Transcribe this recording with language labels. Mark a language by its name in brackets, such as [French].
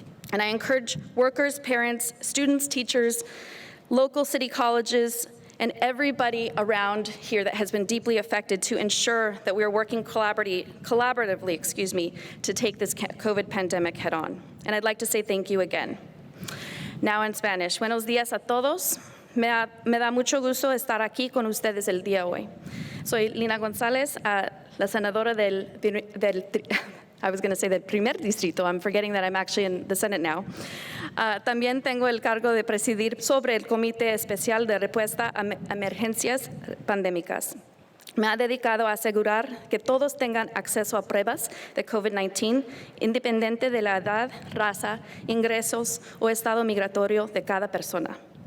[English] And I encourage workers, parents, students, teachers, local city colleges, and everybody around here that has been deeply affected to ensure that we are working collaboratively, to take this COVID pandemic head on. And I'd like to say thank you again. Now in Spanish. [Spanish] Buenos días a todos. Me da mucho gusto estar aquí con ustedes el día hoy. Soy Lena Gonzalez, la senadora del primer distrito. [English] I'm forgetting that I'm actually in the Senate now. [Spanish] También tengo el cargo de presidir sobre el Comité Especial de Respuesta a Emergencias Pandémicas. Me ha dedicado a asegurar que todos tengan acceso a pruebas de COVID-19, independiente de la edad, raza, ingresos o estado migratorio de cada persona.